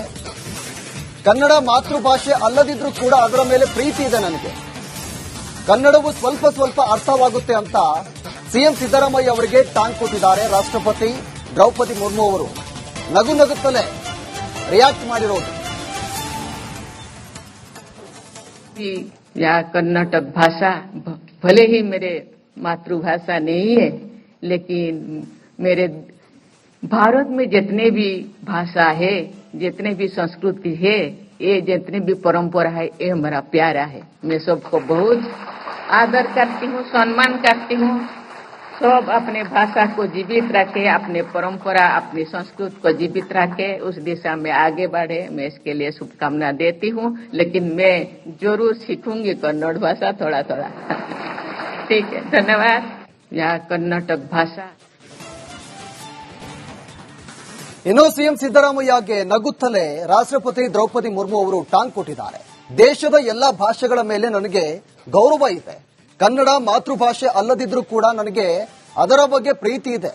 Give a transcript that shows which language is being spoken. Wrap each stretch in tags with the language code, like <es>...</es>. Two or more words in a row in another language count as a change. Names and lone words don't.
<kn>ಕನ್ನಡ ಮಾತೃಭಾಷೆ ಅಲ್ಲದಿದ್ರೂ ಕೂಡ ಅದರ ಮೇಲೆ ಪ್ರೀತಿ ಇದೆ ನನಗೆ. ಕನ್ನಡವು ಸ್ವಲ್ಪ ಅರ್ಥವಾಗುತ್ತೆ ಅಂತ ಸಿಎಂ ಸಿದ್ದರಾಮಯ್ಯ ಅವರಿಗೆ ಟಾಂಗ್ ಕೊಟ್ಟಿದ್ದಾರೆ ರಾಷ್ಟ್ರಪತಿ ದ್ರೌಪದಿ ಮುರ್ಮು ಅವರು. ನಗುತ್ತಲೇ ರಿಯಾಕ್ಟ್ ಮಾಡಿರೋದು.</kn> <hi>यह कर्नाटक भाषा भले ही मेरे मातृभाषा नहीं है, लेकिन मेरे भारत में जितने भी भाषा है, जितने भी संस्कृति है, ये जितने भी परंपरा है, ये हमारा प्यारा है। मैं सबको बहुत आदर करती हूँ, सम्मान करती हूँ। सब अपने भाषा को जीवित रखे, अपने परंपरा, अपनी संस्कृति को जीवित रखे, उस दिशा में आगे बढ़े। मैं इसके लिए शुभकामना देती हूँ, लेकिन मैं जरूर सीखूंगी कन्नड़ भाषा थोड़ा थोड़ा। ठीक है, धन्यवाद। यह कर्नाटक भाषा।</hi> <kn>ಇನ್ನು ಸಿಎಂ ಸಿದ್ದರಾಮಯ್ಯಗೆ ನಗುತ್ತಲೇ ರಾಷ್ಟ್ರಪತಿ ದ್ರೌಪದಿ ಮುರ್ಮು ಅವರು ಟಾಂಗ್ ಕೊಟ್ಟಿದ್ದಾರೆ. ದೇಶದ ಎಲ್ಲಾ ಭಾಷೆಗಳ ಮೇಲೆ ನನಗೆ ಗೌರವ ಇದೆ. ಕನ್ನಡ ಮಾತೃಭಾಷೆ ಅಲ್ಲದಿದ್ರೂ ಕೂಡ ನನಗೆ ಅದರ ಬಗ್ಗೆ ಪ್ರೀತಿ ಇದೆ.</kn>